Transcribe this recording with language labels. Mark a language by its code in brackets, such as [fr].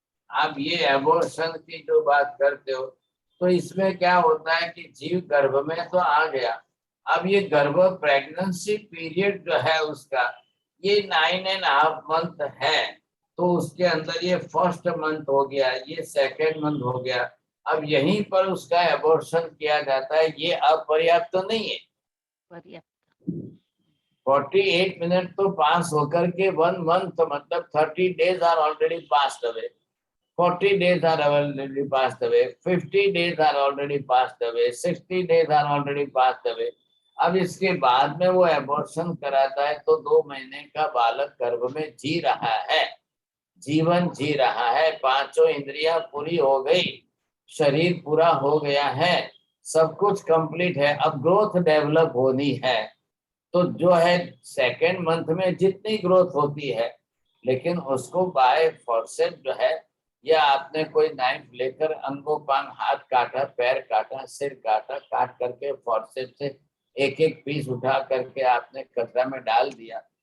[hi] आप ये एबॉर्शन की जो बात करते हो तो इसमें क्या होता है कि जीव गर्भ में तो आ गया, अब ये गर्भ प्रेगनेंसी पीरियड जो है उसका ये 9.5 मंथ है, तो उसके अंदर ये फर्स्ट मंथ हो गया, ये सेकेंड मंथ हो गया। अब यहीं पर उसका एबॉर्शन किया जाता है, ये अपर्याप्त तो नहीं है। पर्याप्त 48 मिनट तो पास होकर के 1 मंथ मतलब [en] 30 days are already passed away, 40 days are already passed away, 50 days are already passed away, 60 days are already passed away। [hi] अब इसके बाद में वो एबॉर्शन कराता है तो 2 महीने का बालक गर्भ में जी रहा है, जीवन जी रहा है, 5 इंद्रियां पूरी हो गई, शरीर पूरा हो गया है, सब कुछ कंप्लीट है। अब ग्रोथ डेवलप होनी है, तो जो है सेकेंड मंथ में जितनी ग्रोथ होती है, लेकिन उसको बाय फोर्सेप जो है, या आपने कोई नाइफ लेकर अंगोपांग हाथ काटा, पैर काटा, सिर काटा, काट करके फोर्सेप से एक एक पीस उठा करके आपने कचरा में डाल दिया।